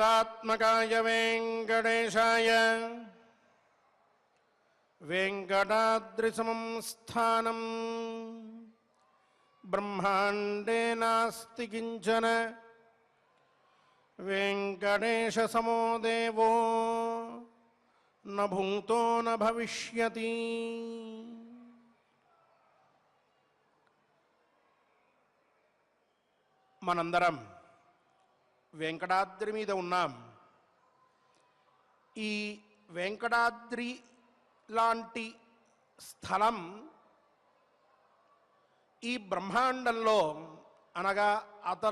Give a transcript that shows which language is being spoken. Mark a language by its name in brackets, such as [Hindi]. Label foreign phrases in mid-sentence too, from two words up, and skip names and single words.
[Sanskrit] वेङ्कटात्मकाय वेङ्कटेशाय वेङ्कटाद्रिसमं स्थानं ब्रह्माण्डे नास्ति किञ्चन वेङ्कटेशसमो देवो न भूतो न भविष्यति। [Telugu] మనందరం వెంకటాద్రి మీద ఉన్నాం. ఈ వెంకటాద్రి లాంటి స్థలం ఈ బ్రహ్మాండంలో అనగా అతల